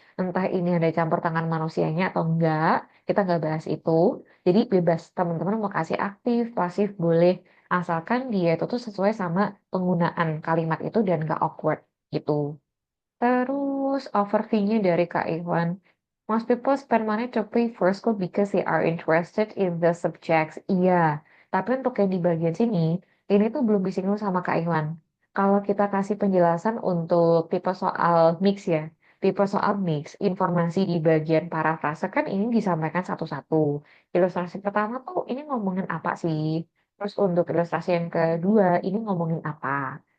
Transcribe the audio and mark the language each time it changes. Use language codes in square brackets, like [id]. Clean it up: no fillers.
[id] Entah ini ada campur tangan manusianya atau enggak, kita nggak bahas itu. Jadi bebas teman-teman mau kasih aktif, pasif boleh, asalkan dia itu tuh sesuai sama penggunaan kalimat itu dan gak awkward gitu. Terus overview-nya dari Kak Iwan. [en] Most people spend money to pay for school because they are interested in the subjects. [id] Iya, tapi untuk yang di bagian sini, ini tuh belum disinggung sama Kak Iwan. Kalau kita kasih penjelasan untuk tipe soal mix ya, tipe soal mix, informasi di bagian parafrase kan ini disampaikan satu-satu. Ilustrasi pertama tuh ini ngomongin apa sih? Terus untuk ilustrasi yang kedua, ini ngomongin apa?